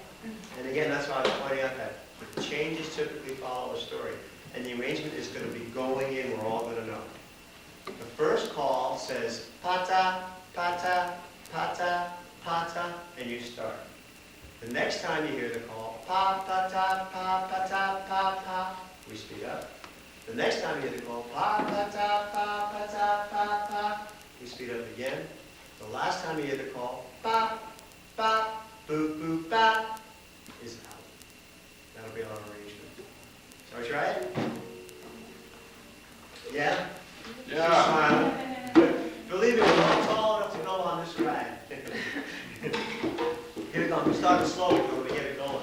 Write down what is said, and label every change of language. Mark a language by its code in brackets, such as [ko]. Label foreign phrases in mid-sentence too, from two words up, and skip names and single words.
[en] And again, that's why I was pointing out that the changes typically follow a story. And the arrangement is going to be going in, we're all going to know. The first call says pata, pata, pata, pata, and you start. The next time you hear the call, pa, pata, pa, pata, pa, pa, we speed up. The next time you hear the call, pa, pata, pa, pata, pa, pa, we speed up again. The last time you hear the call, pa, pa, boo, boo, pa, is out. That'll be our arrangement. Shall we try it? Yeah? Yeah. Smile. Believe me, we're all tall enough to go on this ride. Here we go. We're starting slowly, but we get it going.